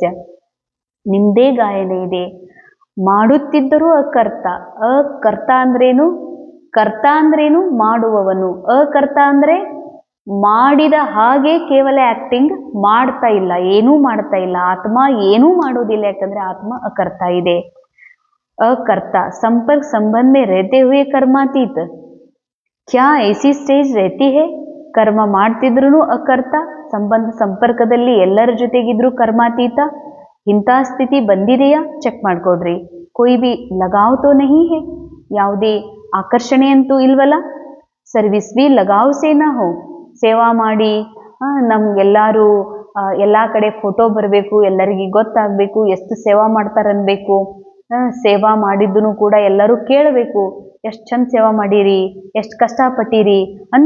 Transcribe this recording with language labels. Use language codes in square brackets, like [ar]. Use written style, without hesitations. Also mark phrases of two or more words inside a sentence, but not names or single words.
[kn] ನಿಮ್ದೇ ಗಾಯನ ಇದೆ, ಮಾಡುತ್ತಿದ್ದರೂ ಅಕರ್ತ. ಅಕರ್ತ ಅಂದ್ರೇನು? ಕರ್ತ ಅಂದ್ರೇನು? ಮಾಡುವವನು. ಅಕರ್ತ ಅಂದ್ರೆ ಮಾಡಿದ ಹಾಗೆ ಕೇವಲ ಆಕ್ಟಿಂಗ್ ಮಾಡ್ತಾ ಇಲ್ಲ, ಏನೂ ಮಾಡ್ತಾ ಇಲ್ಲ. ಆತ್ಮ ಏನೂ ಮಾಡೋದಿಲ್ಲ, ಯಾಕಂದ್ರೆ ಆತ್ಮ ಅಕರ್ತ ಇದೆ. [hi] अकर्ता संपर्क संबंध में रहते हुए कर्मातीत, क्या ऐसी स्टेज रहती है? [kn] ಕರ್ಮ ಮಾಡ್ತಿದ್ರು ಅಕರ್ತ, ಸಂಬಂಧ ಸಂಪರ್ಕದಲ್ಲಿ ಎಲ್ಲರ ಜೊತೆಗಿದ್ರು ಕರ್ಮಾತೀತ, ಇಂಥ ಸ್ಥಿತಿ ಬಂದಿದೆಯಾ? ಚೆಕ್ ಮಾಡ್ಕೊಡ್ರಿ. [hi] कोई भी लगाव तो नहीं है, [kn] ಯಾವುದೇ ಆಕರ್ಷಣೆ ಅಂತೂ ಇಲ್ವಲ್ಲ. [hi] सर्विस भी लगाव से ना हो, [kn] ಸೇವಾ ಮಾಡಿ ನಮ್ಗೆಲ್ಲರೂ ಎಲ್ಲ ಕಡೆ ಫೋಟೋ ಬರಬೇಕು, ಎಲ್ಲರಿಗೆ ಗೊತ್ತಾಗಬೇಕು ಎಷ್ಟು ಸೇವಾ ಮಾಡ್ತಾರನ್ಬೇಕು. ಸೇವಾ ಮಾಡಿದ್ದನು ಕೂಡ ಎಲ್ಲರೂ ಕೇಳಬೇಕು, ಎಷ್ಟು ಚಂದ ಸೇವಾ ಮಾಡೀರಿ, ಎಷ್ಟು ಕಷ್ಟಪಟ್ಟಿರಿ ಅಂತ.